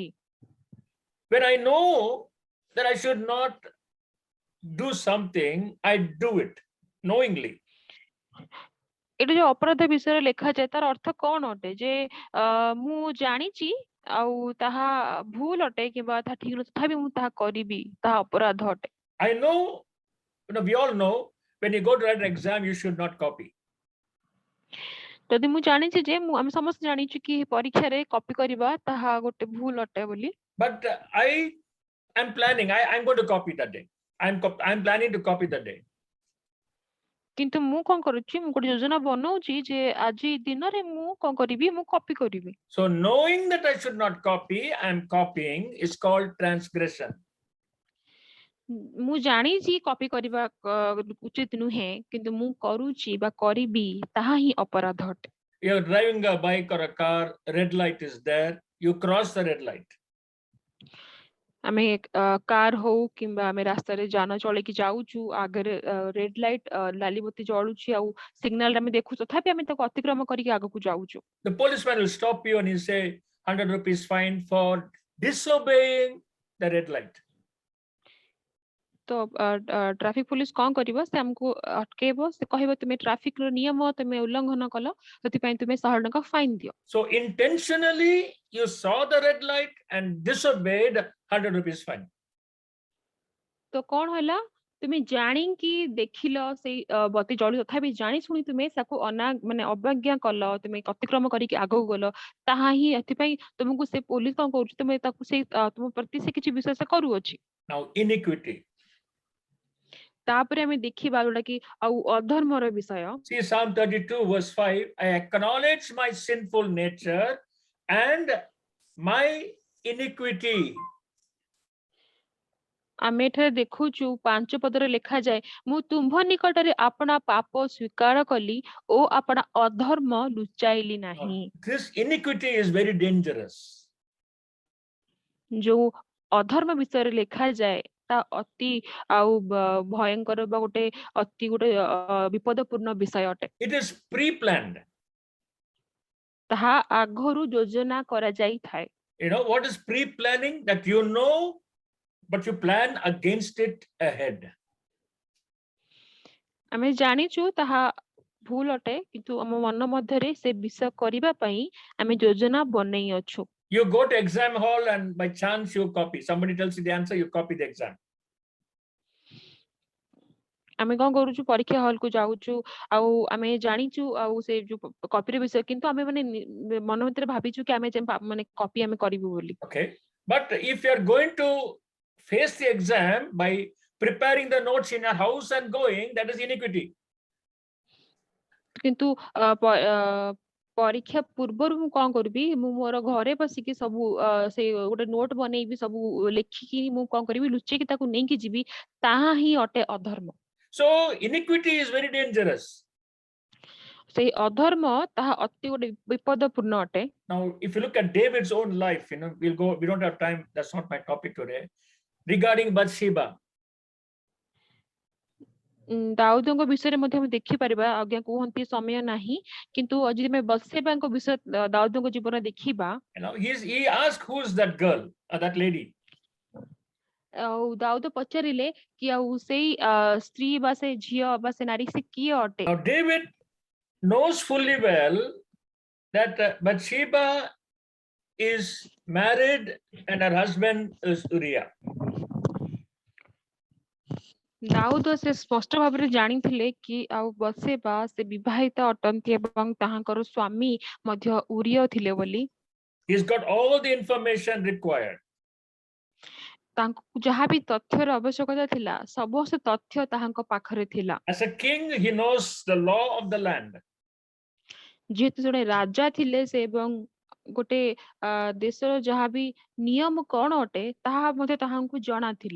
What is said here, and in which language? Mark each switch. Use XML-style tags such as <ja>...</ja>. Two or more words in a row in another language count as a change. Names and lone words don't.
<en>When I know that I should not do something, I do it knowingly.</en> <or>ଏଠି ଯୋଉ ଅପରାଧ ବିଷୟରେ ଲେଖାଯାଏ ତାର ଅର୍ଥ କଣ ଅଟେ ଯେ ମୁଁ ଜାଣିଛି ଆଉ ତାହା ଭୁଲ ଅଟେ କିମ୍ବା ତାହା ଠିକ ନୁହେଁ ତଥାପି ମୁଁ ତାହା କରିବି ତାହା ଅପରାଧ ଅଟେ।</or> <en>I know, we all know when you go to write an exam, you should not copy.</en> <or>ଯଦି ମୁଁ ଜାଣିଛି ଯେ ଆମେ ସମସ୍ତେ ଜାଣିଛୁ କି ପରୀକ୍ଷାରେ କପି କରିବା ତାହା ଗୋଟେ ଭୁଲ ଅଟେ ବୋଲି।</or> <en>But I am planning, I'm going to copy that day. I'm planning to copy that day.</en> <or>କିନ୍ତୁ ମୁଁ କଣ କରୁଛି ମୁଁ ଗୋଟେ ଯୋଜନା ବନଉଛି ଯେ ଆଜି ଦିନରେ ମୁଁ କଣ କରିବି ମୁଁ କପି କରିବି।</or> <en>So knowing that I should not copy, I'm copying is called transgression.</en> <or>ମୁଁ ଜାଣିଛି କପି କରିବା ଉଚିତ ନୁହେଁ କିନ୍ତୁ ମୁଁ କରୁଛି ବା କରିବି ତାହା ହିଁ ଅପରାଧ ଅଟେ।</or> <en>You're driving a bike or a car, red light is there, you cross the red light.</en> <or>ଆମେ କାର ହଉ କିମ୍ବା ଆମେ ରାସ୍ତାରେ ଯାନ ଚଳେଇକି ଯାଉଛୁ ଆଗରେ</or> <en>red light</en> <or>ଲାଲିବତୀ ଜଳୁଛି ଆଉ ସିଗ୍ନାଲ ଆମେ ଦେଖୁଛୁ ତଥାପି ଆମେ ତାକୁ ଅତିକ୍ରମ କରିକି ଆଗକୁ ଯାଉଛୁ।</or> <en>The policeman will stop you and he'll say 100 rupees fine for disobeying the red light.</en> <or>ତ</or> <en>traffic police</en> <or>କଣ କରିବ ସେ ଆମକୁ ଅଟକେଇବ ସେ କହିବ ତୁମେ ଟ୍ରାଫିକ ର ନିୟମ ତୁମେ ଉଲ୍ଲଂଘନ କଲ ସେଥିପାଇଁ ତୁମେ 100 ଟଙ୍କା ଫାଇନ ଦିଅ।</or> <en>So intentionally you saw the red light and disobeyed, 100 rupees fine.</en> <or>ତ କଣ ହେଲା ତୁମେ ଜାଣିକି ଦେଖିଲ ସେଇ ବତୀ ଜଳୁ ତଥାପି ଜାଣି ଶୁଣି ତୁମେ ତାକୁ ମାନେ ଅବଜ୍ଞା କଲ ତୁମେ ଅତିକ୍ରମ କରିକି ଆଗକୁ ଗଲ ତାହା ହିଁ ଏଥିପାଇଁ ତୁମକୁ ସେ ପୋଲିସ କଣ କରୁଛି ତୁମେ ତାକୁ ସେଇ ତୁମ ପ୍ରତି ସେ କିଛି ବିଶ୍ୱାସ କରୁଅଛି।</or> <en>Now iniquity.</en> <or>ତାପରେ ଆମେ ଦେଖିବା ଯୋଉଟା କି ଆଉ ଅଧର୍ମର ବିଷୟ।</or> <en>See Psalm 32 verse 5, I acknowledge my sinful nature and my iniquity.</en> <or>ଆମେ ଏଠାରେ ଦେଖୁଛୁ 5 ପଦରେ ଲେଖାଯାଏ ମୁଁ ତୁମ୍ଭ ନିକଟରେ ଆପଣା ପାପ ସ୍ୱୀକାର କଲି ଓ ଆପଣା ଅଧର୍ମ ଲୁଚାଇଲି ନାହିଁ।</or> <en>This iniquity is very dangerous.</en> <or>ଯୋଉ ଅଧର୍ମ ବିଷୟରେ ଲେଖାଯାଏ ତା ଅତି ଆଉ ଭୟଙ୍କର ବା ଗୋଟେ ଅତି ଗୋଟେ ବିପଦପୂର୍ଣ୍ଣ ବିଷୟ ଅଟେ।</or> <en>It is pre-planned.</en> <or>ତାହା ଆଗରୁ ଯୋଜନା କରାଯାଇଥାଏ।</or> <en>You know what is pre-planning? That you know, but you plan against it ahead.</en> <or>ଆମେ ଜାଣିଛୁ ତାହା ଭୁଲ ଅଟେ କିନ୍ତୁ ଆମ ମନ ମଧ୍ୟରେ ସେ ବିଷୟ କରିବା ପାଇଁ ଆମେ ଯୋଜନା ବନେଇ ଅଛୁ।</or> <en>You go to exam hall and by chance you copy. Somebody tells you the answer, you copy the exam.</en> <or>ଆମେ କଣ କରୁଛୁ ପରୀକ୍ଷା ହଲ କୁ ଯାଉଛୁ ଆଉ ଆମେ ଜାଣିଛୁ ଆଉ ସେ ଯୋଉ କପିର ବିଷୟ କିନ୍ତୁ ଆମେ ମାନେ ମନ ଭିତରେ ଭାବିଛୁ କି ଆମେ ମାନେ କପି ଆମେ କରିବୁ ବୋଲି।</or> <en>Okay, but if you are going to face the exam by preparing the notes in your house and going, that is iniquity.</en> <or>କିନ୍ତୁ ପରୀକ୍ଷା ପୂର୍ବରୁ ମୁଁ କଣ କରିବି ମୁଁ ମୋର ଘରେ ବସିକି ସବୁ ସେ ଗୋଟେ ନୋଟ ବନେଇବି ସବୁ ଲେଖିକି ମୁଁ କଣ କରିବି ଲୁଚେଇକି ତାକୁ ନେଇକି ଯିବି ତାହା ହିଁ ଅଟେ ଅଧର୍ମ।</or> <en>So iniquity is very dangerous.</en> <or>ସେଇ ଅଧର୍ମ ତାହା ଅତି ଗୋଟେ ବିପଦପୂର୍ଣ୍ଣ ଅଟେ।</or> <en>Now if you look at David's own life, we don't have time, that's not my topic today, regarding Bathsheba.</en> <or>ଦାଉଦଙ୍କ ବିଷୟରେ ମଧ୍ୟ ଆମେ ଦେଖିପାରିବା ଆଜ୍ଞା କୁହନ୍ତି ସମୟ ନାହିଁ କିନ୍ତୁ ଯଦି ଆମେ ବତ୍ସେବାଙ୍କ ବିଷୟ ଦାଉଦଙ୍କ ଜୀବନ ଦେଖିବା</or> <en>he asked who's that girl or that lady.</en> <or>ଆଉ ଦାଉଦ ପଚାରିଲେ କି ଆଉ ସେଇ ସ୍ତ୍ରୀ ବା ସେ ଝିଅ ବା ସେ ନାରୀ ସେ କିଏ ଅଟେ।</or> <en>Now David knows fully well that Bathsheba is married and her husband is Uriah.</en> <or>ଦାଉଦ ସେ ସ୍ପଷ୍ଟ ଭାବରେ ଜାଣିଥିଲେ କି ଆଉ ବତ୍ସେବା ସେ ବିବାହିତ ଅଟନ୍ତି ଏବଂ ତାହାଙ୍କର ସ୍ୱାମୀ ମଧ୍ୟ ଉରିୟ ଥିଲେ ବୋଲି।</or> <en>He's got all the information required.</en> <or>ତାଙ୍କୁ ଯାହା ବି ତଥ୍ୟର ଆବଶ୍ୟକତା ଥିଲା ସମସ୍ତ ତଥ୍ୟ ତାହାଙ୍କ ପାଖରେ ଥିଲା।</or> <en>As a king he knows the law of the land.</en> <or>ଯେହେତୁ ଜଣେ ରାଜା ଥିଲେ ସେ ଏବଂ ଗୋଟେ ଦେଶର ଯାହା ବି ନିୟମ କଣ ଅଟେ ତାହା ମଧ୍ୟ ତାହାଙ୍କୁ ଜଣା ଥିଲା।</or>